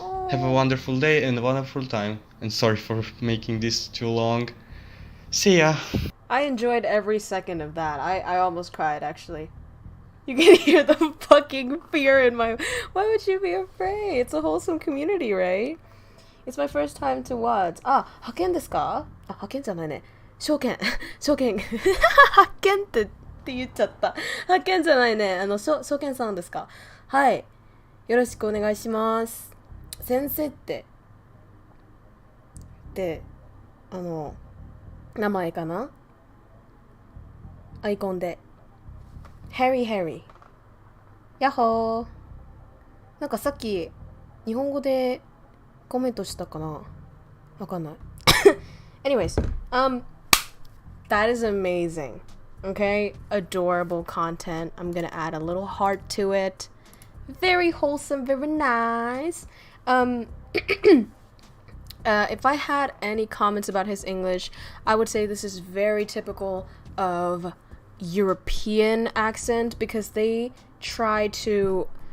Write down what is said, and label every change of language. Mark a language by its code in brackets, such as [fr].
[en] Have a wonderful day and a wonderful time, and sorry for making this too long. See ya. I enjoyed every second of that. I almost cried, actually. You can hear the fucking fear in my... Why would you be afraid? It's a wholesome community, right? It's my first time to watch. [ja] 派遣ですか？派遣じゃないね。証券。派遣って言っちゃった。派遣じゃないね。証券さんですか？はい。よろしくお願いします。先生って、名前かな？アイコンで。ハリー。やっほー。なんかさっき、日本語でコメントしたかな？わかんない。 [en] Anyways, that is amazing. Okay? Adorable content. I'm gonna add a little heart to it. Very wholesome, very nice. If I had any comments about his English, I would say this is very typical of European accent, because they try to